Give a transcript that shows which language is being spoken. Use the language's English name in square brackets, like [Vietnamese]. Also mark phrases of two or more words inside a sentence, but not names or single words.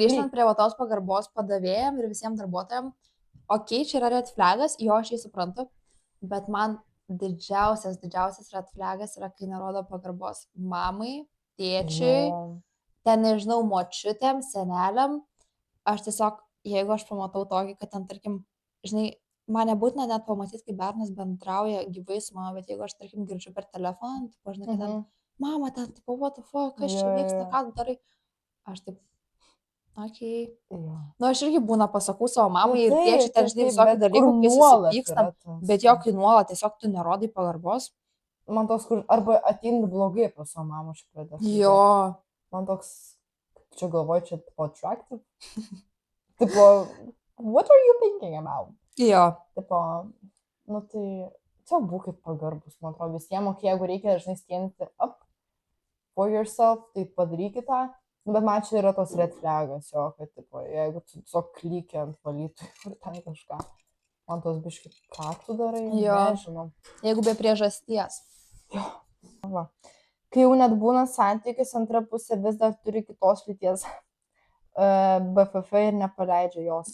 [Lithuanian] grįžtant prie va tos pagarbos padavėjam ir visiems darbuotojams, okei, čia yra [English] red flagas, [Lithuanian] jo, aš jį suprantu, bet man didžiausias [English] red flagas [Lithuanian] yra, kai nerodo pagarbos mamai, tėčiui, Jo. ten nežinau, močiutėm, seneliam. Aš tiesiog, jeigu aš pamatau tokį, kad ten, tarkim, žinai, man nebūtina net pamatyti, kaip bernas bendrauja gyvai su mama, bet jeigu aš, tarkim, girdžiu per telefoną, tai žinai, kad ten, Mhm. mama, ten, tipo, [English] what the fuck, [Lithuanian] kas čia Jo, vyksta, jo. ką tu darai. Aš taip, okei. Jo. Nu, aš irgi būna pasakau savo mamai ir Taip, tėčiai ten, taip, žinai, taip, visokių bet dalykų, kur kai nuolat susipykstam, yra tas. bet jo, kai nuolat tiesiog tu nerodai pagarbos. Man toks, kur arba ateina blogai pas savo mamą, aš pradėsiu. Jo. Man toks, čia galvoju, čia tipo attractive. Tipo, [English] what are you thinking about? [Lithuanian] Jo. Tipo, nu tai, čia būkit pagarbus, man atrodo, visiems, jeigu reikia, žinai, [English] stand up for yourself, [Lithuanian] tai padarykit tą. Nu, bet man čia yra tos [English] red flagas, [Lithuanian] jo, kad, tipo, jeigu tu tiesiog klykia ant valytojų ir ten kažką, man tos biški, ką tu darai, Jo. nežinau. Jeigu be priežasties. Va. Kai jau net būna santykis, antra pusė vis dar turi kitos lyties BFF ir nepaleidžia jos.